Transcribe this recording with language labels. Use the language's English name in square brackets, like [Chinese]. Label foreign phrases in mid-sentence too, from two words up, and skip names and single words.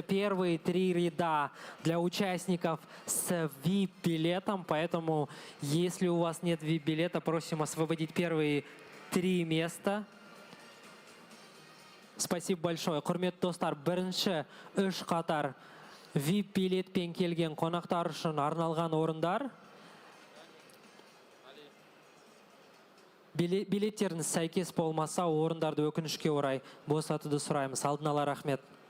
[Russian] первые 3 ряда для участников с VIP-билетом, поэтому если у вас нет VIP-билета, просим освободить первые 3 места. Спасибо большое. [Kazakh] Құрметті достар, бірінші 3 қатар VIP-билетпен келген қонақтар үшін арналған орындар. Билеттеріңіз сәйкес болмаса, орындарды өкінішке орай босатуды сұраймыз. Алдын ала рахмет.